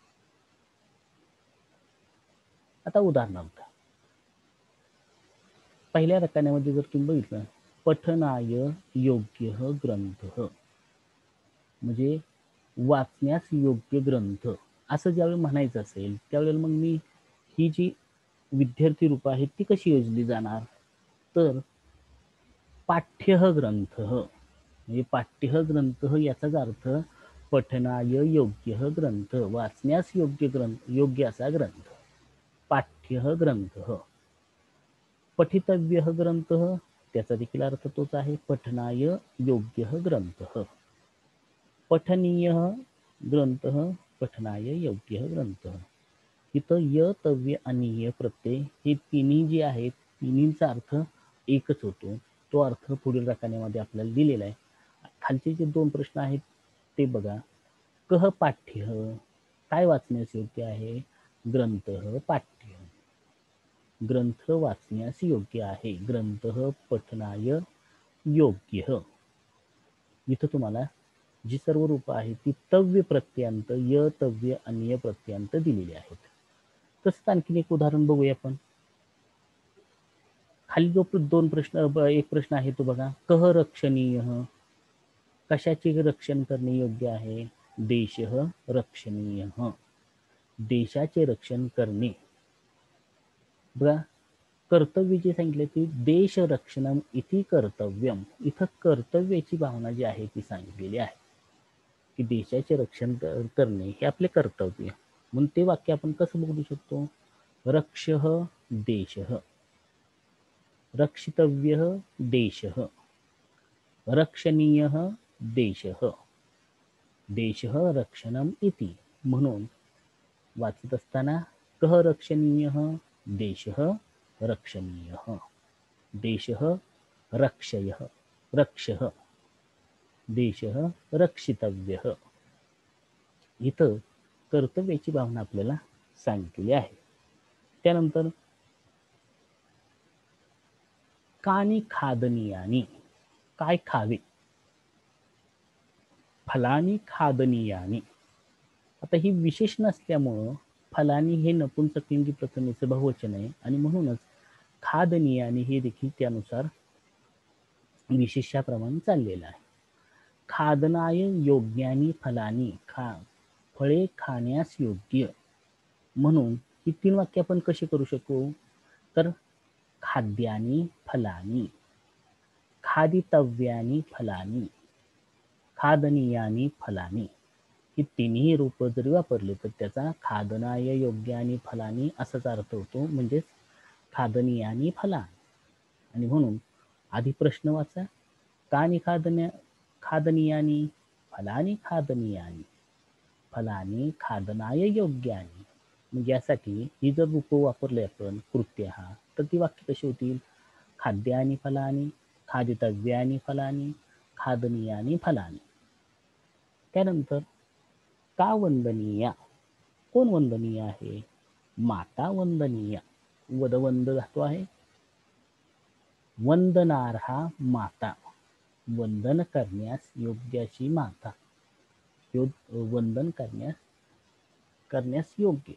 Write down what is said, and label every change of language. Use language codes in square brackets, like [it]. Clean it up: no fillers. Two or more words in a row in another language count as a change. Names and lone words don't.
[mr] आता उदाहरणार्थ पहिल्या रकान्यामध्ये जर तुम्ही बघितलं, [sa] पठनाय योग्य ग्रंथ, [mr] म्हणजे वाचण्यास योग्य ग्रंथ असं ज्यावेळी म्हणायचं असेल त्यावेळेला मग मी ही जी विद्यार्थी रूप आहेत ती कशी योजली जाणार? तर [sa] पाठ्यः ग्रंथः [mr] म्हणजे [sa] पाठ्यः ग्रंथः [mr] याचाच अर्थ [sa] पठनाय योग्यः ग्रंथ, [mr] वाचण्यास योग्य असा ग्रंथ. [sa] पाठ्यः ग्रंथः. पठितव्यः ग्रंथः [mr] त्याचा देखील अर्थ तोच आहे, [sa] पठनाय योग्यः ग्रंथः. पठनीयः ग्रंथः, पठनाय योग्यः ग्रंथः. [mr] इथं य, तव्य आणि य प्रत्यय हे तिन्ही जे आहेत तिन्हींचा अर्थ एकच होतो. तो अर्थ पुढील रकान्यामध्ये आपल्याला दिलेला आहे. खालचे जे 2 प्रश्न आहेत ते बघा. [sa] कह पाठ्य [mr] काय वाचण्यास योग्य आहे? [sa] ग्रंथः पाठ्य. [mr] ग्रंथ वाचण्यास योग्य आहे. [sa] ग्रंथः पठनाय योग्यः. [mr] इथं तुम्हाला जी सर्व रूपं आहेत ती तव्य प्रत्ययांत य, तव्य आणि य प्रत्ययांत दिलेली आहेत. तसंच आणखीन एक उदाहरण बघूया आपण. खाली जो 2 प्रश्न एक प्रश्न आहे तो बघा. [sa] कह रक्षणीयः [mr] कशाचे रक्षण करणे योग्य आहे? [sa] देशः रक्षणीयः. [mr] देशाचे रक्षण करणे. बघा कर्तव्य जे सांगितले ते [sa] देश रक्षणम इति कर्तव्यम. [mr] इथं कर्तव्याची भावना जी आहे ती सांगितलेली आहे की देशाचे रक्षण करणे हे आपले कर्तव्य. म्हणून ते वाक्य आपण कसं बघू शकतो? [sa] रक्षः देशः, रक्षितव्यः देशः, रक्षणीयः देशः, देशः रक्षणम इति. [mr] म्हणून वाचत असताना [sa] कह रक्षणीयः, देशः रक्षणीयः, देशः रक्षयः, रक्षः, देशः रक्षितव्यः. [mr] इथं कर्तव्याची भावना आपल्याला सांगितलेली आहे. त्यानंतर [sa] कानी खादनीयानी [mr] काय खावे? [sa] फलानी खादनीयानी. [mr] आता ही विशेष नसल्यामुळं फलानी हे नपुंसकलिंगी प्रथमेचं बहुवचन आहे आणि म्हणूनच खादनीयानी हे देखील त्यानुसार विशेषाप्रमाणे चाललेलं आहे. [sa] खादनाय योग्यानी फलानी [mr] फळे खाण्यास योग्य. म्हणून ही 3 वाक्य आपण कशी करू शकू? [sa] तर खाद्यानी फलानी, खादितव्यानी फलानी, खादनीयानी फलानी. [mr] ही तिन्ही रूप जरी वापरले तर त्याचा [sa] खादनाय योग्य [mr] आणि फलानी असाच अर्थ होतो. म्हणजेच [sa] खादनीयानी फलानी. [mr] आणि म्हणून आधी प्रश्न वाचा. [sa] कानी खादनीयानी, फलानी खादनीयानी, फलानी खादनाय योग्यानी. [mr] मग यासाठी ही जर रूप वापरले आपण कृत्य तर ती वाक्य कशी होतील? [sa] खाद्यानी फलानी, खादितव्यानी फलानी, खादनीयानी फलानी. [mr] त्यानंतर [sa] का वंदनीया. [mr] कोण वंदनीय आहे? माता वंदनीय. वदवंद धातू आहे. [sa] वंदनार्हा माता, [mr] वंदन करण्यास योग्य अशी माता, वंदन करण्यास योग्य.